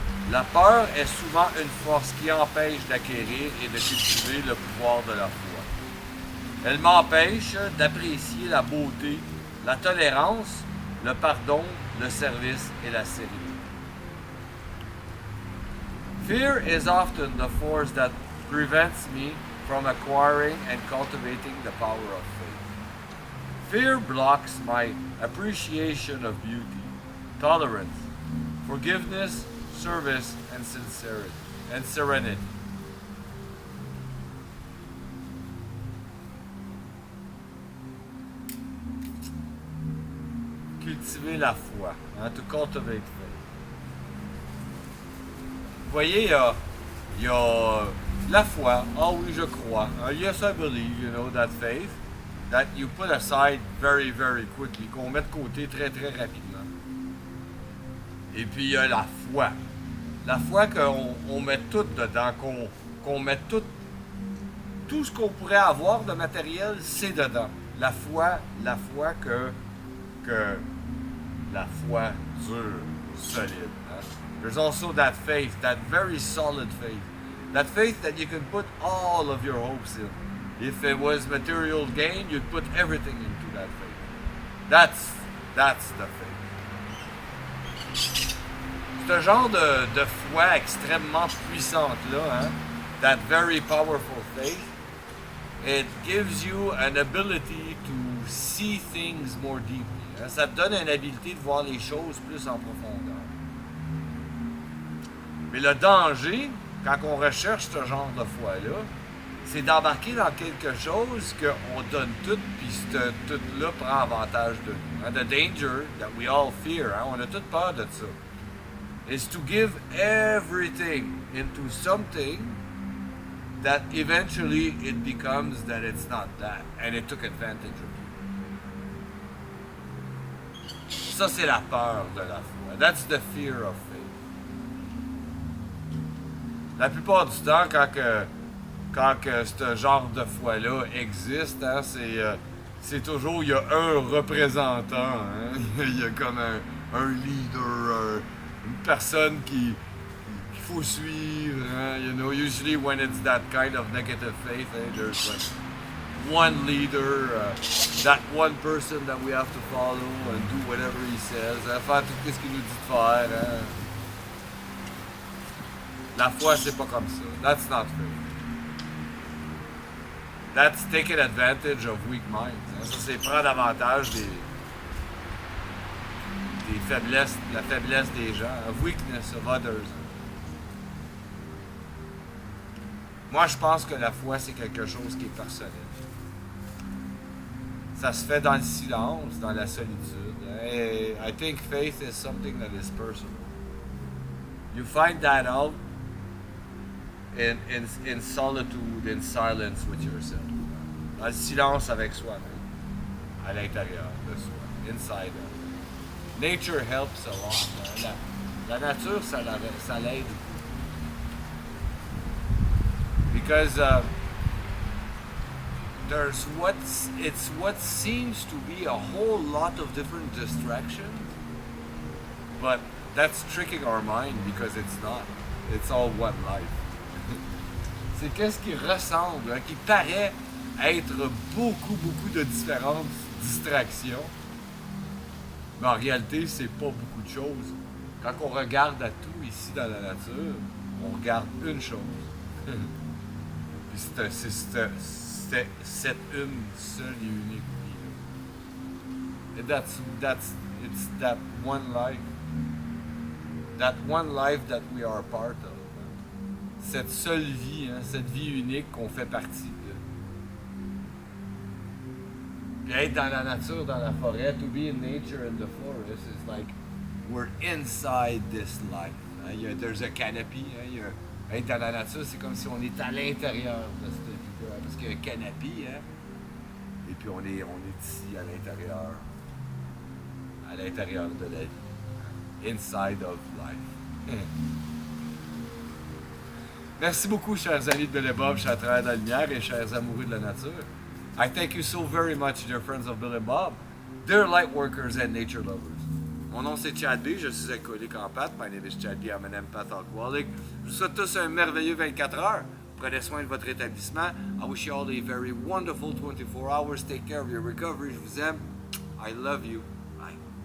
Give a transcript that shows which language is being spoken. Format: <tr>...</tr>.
<fr>La peur est souvent une force qui empêche d'acquérir et de cultiver le pouvoir de la foi. Elle m'empêche d'apprécier la beauté, la tolérance, le pardon, le service et la sérénité.</fr> <en>Fear is often the force that prevents me from acquiring and cultivating the power of faith. Fear blocks my appreciation of beauty, tolerance, forgiveness, service, and sincerity, and serenity.</en> <fr>Cultiver la foi,</fr> <en>to cultivate faith.</en> <fr>Vous voyez, il y a la foi. Oh oui, je crois.</fr> <en>Yes, I believe, that faith that you put aside very, very quickly,</en> <fr>qu'on met de côté très, très rapidement. Et puis il y a la foi. La foi qu'on met tout dedans, qu'on met tout ce qu'on pourrait avoir de matériel, c'est dedans. La foi que la foi dure, solide. Hein?</fr> <en>There's also that faith, that very solid faith. That faith that you can put all of your hopes in. If it was material gain, you'd put everything into that faith. That's the faith.</en> <fr>Ce genre de foi extrêmement puissante-là, hein?</fr> <en>That very powerful faith, it gives you an ability to see things more deeply.</en> <fr>Hein? Ça te donne une habilité de voir les choses plus en profondeur. Mais le danger, quand on recherche ce genre de foi-là, c'est d'embarquer dans quelque chose qu'on donne tout, puis ce tout-là prend avantage de nous. Hein?</fr> <en>The danger that we all fear, hein?</en> <fr>On a toute peur de ça,</fr> <en>is to give everything into something that eventually it becomes that it's not that, and it took advantage of you.</en> <fr>Ça, c'est la peur de la foi.</fr> <en>That's the fear of faith.</en> <fr>La plupart du temps, quand ce genre de foi-là existe, hein, c'est toujours, il y a un représentant, hein? Il y a comme un leader, une personne qu'il faut suivre, hein?</fr> <en>Usually when it's that kind of negative faith, there's like one leader, that one person that we have to follow and do whatever he says, hein?</en> <fr>Faire tout ce qu'il nous dit de faire, hein? La foi, c'est pas comme ça.</fr> <en>That's not faith. That's taking advantage of weak minds.</en> <fr>Hein? Ça, c'est prendre avantage des faiblesses, la faiblesse des gens,</fr> <en>of weakness of others.</en> <fr>Moi, je pense que la foi, c'est quelque chose qui est personnel. Ça se fait dans le silence, dans la solitude.</fr> <en>Et I think faith is something that is personal. You find that out in solitude, in silence with yourself.</en> <fr>Dans le silence avec soi-même, à l'intérieur de soi,</fr> <en>inside. Nature helps a lot.</en> <fr>La nature, ça l'aide.</fr> <en>Because there's what seems to be a whole lot of different distractions, but that's tricking our mind because it's not. It's all one life.</en> <fr>C'est qu'est-ce qui ressemble, hein, qui paraît être beaucoup de différentes distractions, mais en réalité, c'est pas beaucoup de choses. Quand on regarde à tout ici dans la nature, on regarde une chose. Puis c'est cette une seule et unique vie.</fr> <en>And it's that one life. That one life that we are a part of.</en> <fr>Cette seule vie, hein, cette vie unique qu'on fait partie de. Puis être dans la nature, dans la forêt,</fr> <en>to be in nature in the forest is like we're inside this life. Hein. There's a canopy.</en> <fr>Hein, être dans la nature, c'est comme si on est à l'intérieur de cette vie-là. Parce qu'il y a un canopy, hein? Et puis on est ici à l'intérieur de la vie.</fr> <en>Inside of life.</en> <fr>Merci beaucoup, chers amis de Bill & Bob, chers travailleurs de la lumière et chers amoureux de la nature.</fr> <en>I thank you so very much, dear friends of Bill & Bob, dear light workers and nature lovers.</en> <fr>Mon nom c'est Chad B, je suis alcoolique en pâte.</fr> <en>My name is Chad B, I'm an empath alcoholic.</en> <fr>Je vous souhaite tous un merveilleux 24 heures. Prenez soin de votre établissement.</fr> <en>I wish you all a very wonderful 24 hours. Take care of your recovery.</en> <fr>Je vous aime.</fr> <en>I love you. Bye.</en>